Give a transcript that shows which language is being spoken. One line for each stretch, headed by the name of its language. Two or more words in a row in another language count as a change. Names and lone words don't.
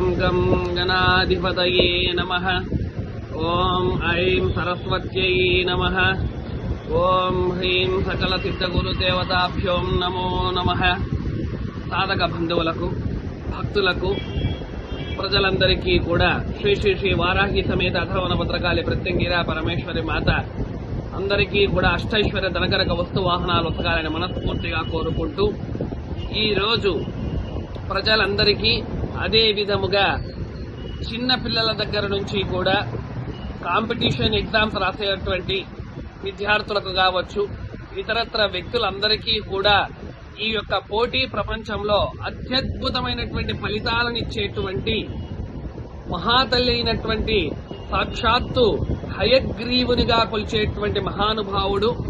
Sanskrit: गं गणाधिपतये नमः। ओं ऐं सरस्वत्यै नमः। ओं ह्रीं सकलसिद्धगुरुदेवताभ्यो नमो नमः।
Telugu: సాధక బంధువులకు భక్తులకు ప్రజలందరికీ కూడా శ్రీ శ్రీ శ్రీ వారాహి సమేత అథర్వణ భద్రకాళి ప్రత్యంగిర పరమేశ్వరి మాత అందరికీ కూడా అష్టైశ్వర్య ధనకరక వస్తు వాహనాలు వసగాలని మనస్ఫూర్తిగా కోరుకుంటూ ఈ రోజు ప్రజలందరికీ అదే విధముగా చిన్న పిల్లల దగ్గర నుంచి కూడా కాంపిటీషన్ ఎగ్జామ్స్ రాసేటువంటి విద్యార్థులకు కావచ్చు ఇతరత్ర వ్యక్తులందరికీ కూడా ఈ యొక్క పోటీ ప్రపంచంలో అత్యద్భుతమైనటువంటి ఫలితాలను ఇచ్చేటువంటి మహాతల్లి అయినటువంటి సాక్షాత్తు హయగ్రీవునిగా కొలిచేటువంటి మహానుభావుడు